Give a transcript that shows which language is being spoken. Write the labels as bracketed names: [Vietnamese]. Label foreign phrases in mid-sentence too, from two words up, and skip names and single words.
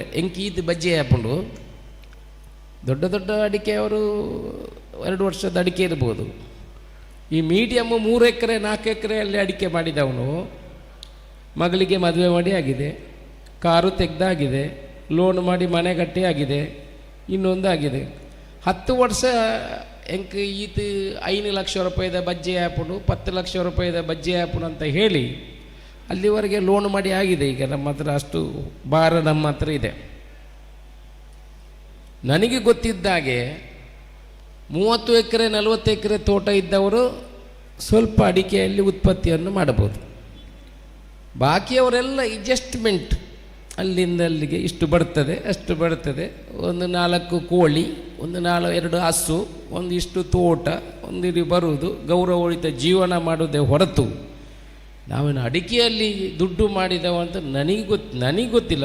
[Kannada] ಇದು ಬಜ್ಜಿ ಹಾಕೊಂಡು ದೊಡ್ಡ ಅಡಿಕೆಯವರು 2 ವರ್ಷದ ಅಡಿಕೆ ಇರ್ಬೋದು. ಈ ಮೀಡಿಯಮ್ಮು 3 ಎಕರೆ 4 ಎಕರೆಯಲ್ಲಿ ಅಡಿಕೆ ಮಾಡಿದವನು ಮಗಳಿಗೆ ಮದುವೆ ಮಾಡಿ ಆಗಿದೆ, ಕಾರು ತೆಗೆದಾಗಿದೆ, ಲೋನ್ ಮಾಡಿ ಮನೆ ಕಟ್ಟಿ ಆಗಿದೆ, ಇನ್ನೊಂದು ಆಗಿದೆ. 10 ವರ್ಷ ಈತ 5 ಲಕ್ಷ ರೂಪಾಯಿದ ಬಜ್ಜಿ ಹಾಪುಡು, 10 ಲಕ್ಷ ರೂಪಾಯಿದ ಬಜ್ಜಿ ಹಾಪುಡು ಅಂತ ಹೇಳಿ ಅಲ್ಲಿವರೆಗೆ ಲೋನ್ ಮಾಡಿ ಆಗಿದೆ. ಈಗ ನಮ್ಮ ಹತ್ರ ಅಷ್ಟು ಭಾರ ನಮ್ಮ ಹತ್ರ ಇದೆ. ನನಗೆ ಗೊತ್ತಿದ್ದಾಗೆ 30 ಎಕರೆ 40 ಎಕರೆ ತೋಟ ಇದ್ದವರು ಸ್ವಲ್ಪ ಅಡಿಕೆಯಲ್ಲಿ ಉತ್ಪತ್ತಿಯನ್ನು ಮಾಡಬಹುದು. ಬಾಕಿಯವರೆಲ್ಲ ಅಡ್ಜಸ್ಟ್ಮೆಂಟ್, ಅಲ್ಲಿಂದ ಅಲ್ಲಿಗೆ ಇಷ್ಟು ಬರ್ತದೆ ಅಷ್ಟು ಬರ್ತದೆ, ಒಂದು 4 ಕೋಳಿ, ಒಂದು 2 ಹಸು, ಒಂದಿಷ್ಟು ತೋಟ, ಒಂದಿರಿ ಬರುವುದು, ಗೌರವಯುತ ಜೀವನ ಮಾಡುವುದೇ ಹೊರತು ನಾವೇನು ಅಡಿಕೆಯಲ್ಲಿ ದುಡ್ಡು ಮಾಡಿದವ ಅಂತ ನನಗೆ ಗೊತ್ತಿಲ್ಲ.